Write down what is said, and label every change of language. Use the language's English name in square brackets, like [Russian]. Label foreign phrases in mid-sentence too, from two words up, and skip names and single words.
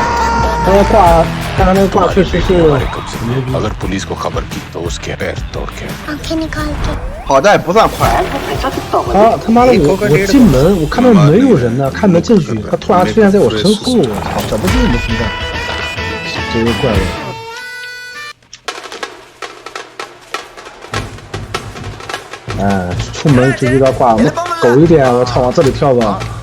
[Hindi] अगर पुलिस को खबर की तो उसके पैर तोड़ के आंखें निकाल के [Chinese] 好但也不算快。他妈的我进门，我看到没有人呢，看门进去，他突然出现在我身后，我操，这不是你们存在，这个怪物。哎，出门就遇到挂，我狗一点，我操，往这里跳吧。